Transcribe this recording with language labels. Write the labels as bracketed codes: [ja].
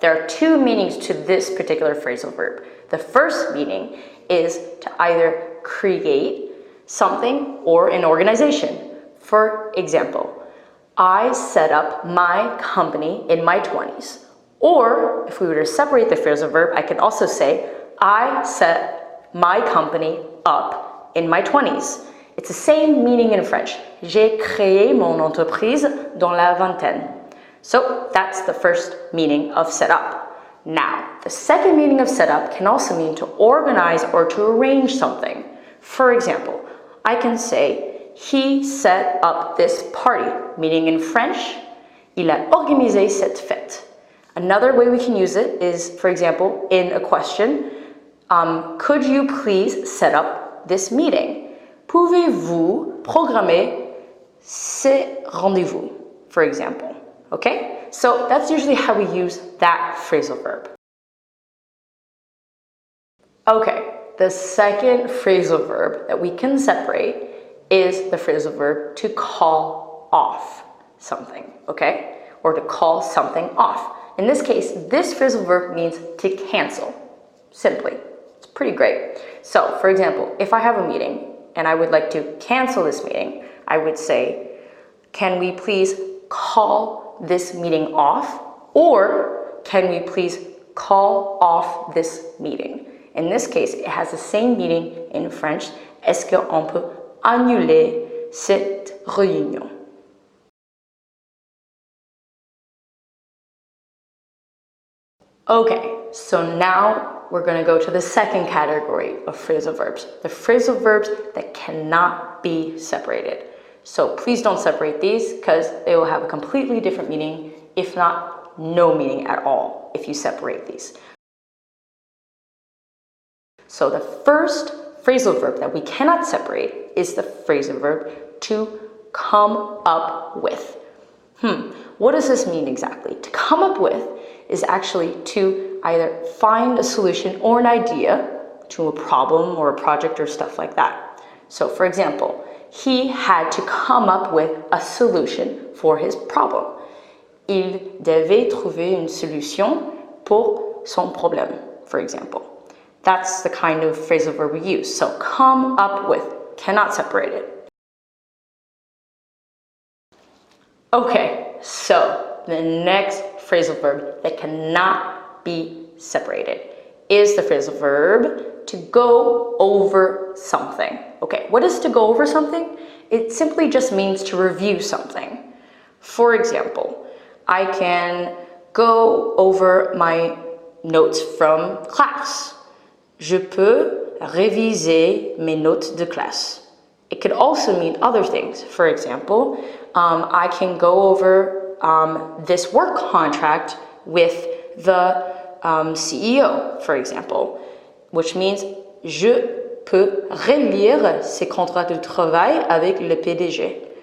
[en] There are 2 meanings to this particular phrasal verb. The first meaning is to either create something or an organization. For example, I set up my company in my 20s. Or if we were to separate the phrasal verb, I can also say, I set my company up in my 20s. It's the same meaning in French. [fr] J'ai créé mon entreprise dans la vingtaine. [en] So that's the first meaning of set up. Now, the second meaning of set up can also mean to organize or to arrange something. For example, I can say, he set up this party, meaning in French, [fr] il a organisé cette fête. [en] Another way we can use it is, for example, in a question, could you please set up this meeting? [fr] Pouvez-vous programmer ces rendez-vous, [en] for example? Okay, so that's usually how we use that phrasal verb. Okay, the second phrasal verb that we can separate is the phrasal verb to call off something, okay? Or to call something off. In this case, this phrasal verb means to cancel, simply. It's pretty great. So, for example, if I have a meeting and I would like to cancel this meeting, I would say, can we please call this meeting off? Or can we please call off this meeting? In this case, it has the same meaning in French. [fr] Est-ce qu'on peut annuler cette réunion? [en] Okay, so now we're going to go to the second category of phrasal verbs, the phrasal verbs that cannot be separated. So please don't separate these because they will have a completely different meaning, if not no meaning at all, if you separate these. So the first phrasal verb that we cannot separate is the phrasal verb to come up with. What does this mean exactly? To come up with is actually to either find a solution or an idea to a problem or a project or stuff like that. So for example, he had to come up with a solution for his problem. [fr] Il devait trouver une solution pour son problème, [en] for example. That's the kind of phrasal verb we use. So come up with, cannot separate it. Okay, so the next phrasal verb that cannot be separated is the phrasal verb to go over something. Okay, what is to go over something? It simply just means to review something. For example, I can go over my notes from class. [fr] Je peux réviser mes notes de classe. [en] It could also mean other things. For example, I can go over this work contract with the CEO, for example, which means [fr] je peux relire ces contrats de travail avec le PDG.